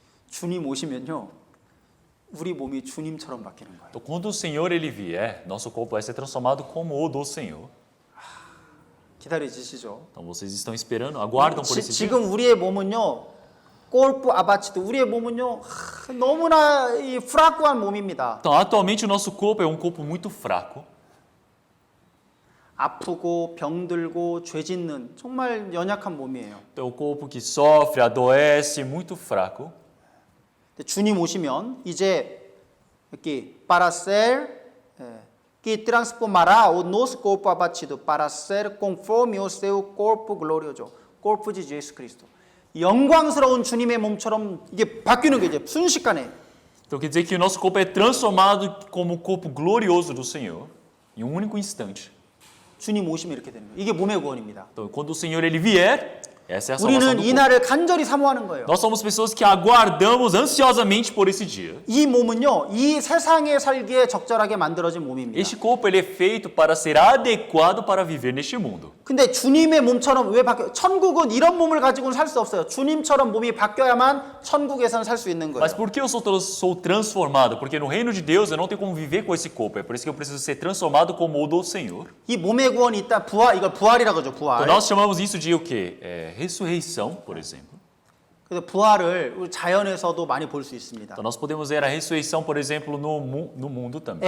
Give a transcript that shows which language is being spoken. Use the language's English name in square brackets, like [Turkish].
[Korean] 주님 오시면요, 우리 몸이 주님처럼 바뀌는 거예요. [Portuguese] Então, quando o Senhor ele vier, nosso corpo vai ser transformado como o do Senhor. [Korean] 기다려 주시죠. [Portuguese] Então vocês estão esperando, aguardam por esse dia. [Korean] 지금 우리의 몸은요, [Portuguese] corpo abatido. [Korean] 우리의 몸은요 너무나 이 프라크한 몸입니다. [Portuguese] Então, atualmente o nosso corpo é um corpo muito fraco. [Korean] 아프고 병들고 죄 짓는 정말 연약한 몸이에요. [Portuguese] Então, o corpo que sofre, adoece, muito fraco. [Korean] 주님 오시면 이제 이렇게 [Portuguese] para ser que transformará o nosso corpo abatido para ser conforme o seu corpo glorioso. corpo de Jesus Cristo. [Korean] 영광스러운 주님의 몸처럼 이게 바뀌는 거죠. 순식간에. [Portuguese] Então quer dizer que o nosso corpo é transformado como o corpo glorioso do Senhor em um único instante. [Korean] 주님 오시면 이렇게 되는 거예요. 이게 몸의 구원입니다. [Portuguese] Então, quando o Senhor ele vier, essa é a salvação [Korean] 우리는 [Portuguese] do [Korean] 이 [Portuguese] corpo. [Korean] 날을 간절히 사모하는 거예요. [Portuguese] Nós somos pessoas que aguardamos ansiosamente por esse dia. [Korean] 이 몸은요, 이 세상에 살기에 적절하게 만들어진 몸입니다. [Portuguese] Este corpo ele é feito para ser adequado para viver neste mundo. [Korean] 근데 주님의 몸처럼 왜 바뀌어? 천국은 이런 몸을 가지고는 살 수 없어요. 주님처럼 몸이 바뀌어야만 천국에서는 살 수 있는 거예요. [Portuguese] Mas por que eu sou transformado? Porque no reino de Deus eu não tenho como viver com esse corpo. É por isso que eu preciso ser transformado como o do Senhor. [Korean] 이 몸의 구원이 있다. 부활, 이걸 부활이라고 하죠. 부활. [Portuguese] Então nós chamamos isso de o quê? Ressurreição, por exemplo. [Korean] 그래서 부활을 우리 자연에서도 많이 볼 수 있습니다. [Portuguese] Então nós podemos ver a ressurreição, por exemplo, no mundo também.